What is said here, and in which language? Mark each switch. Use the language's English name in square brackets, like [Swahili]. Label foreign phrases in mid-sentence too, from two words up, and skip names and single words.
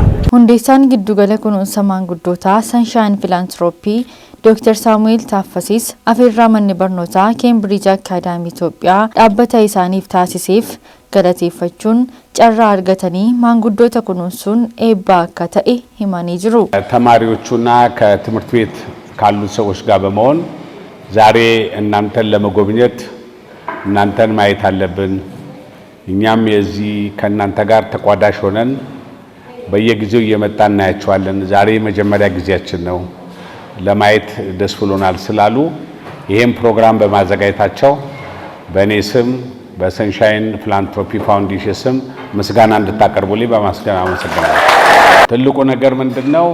[Oromo] Hundeessaan giddugala kunuunsa maanguddootaa Sunshine Philanthropy Dr. Samuel Taaffasis afeerraa manni barnootaa Cambridge Academy Itoophiyaa dhaabbata isaaniif taasiseef galateeffachuun carraa argatanii maanguddoota kunuunsuun eebba akka ta'e himanii jiru. [Amharic] ተማሪዎቹና ከትምህርት ቤት ካሉ ሰዎች ጋር በመሆን ዛሬ እናንተን ለመጎብኘት እናንተን ማየት አለብን። እኛም የዚህ ከእናንተ ጋር ተቋዳሽ ሆነን በየጊዜው እየመጣን እናያቸዋለን። ዛሬ መጀመሪያ ጊዜያችን ነው። ለማየት ደስ ብሎናል ስላሉ ይሄን ፕሮግራም በማዘጋጀታቸው በእኔ ስም በሰንሻይን ፊላንትሮፒ ፋውንዴሽን ስም ምስጋና እንድታቀርቡልኝ በማስገን አመሰግናለሁ። ትልቁ ነገር ምንድነው?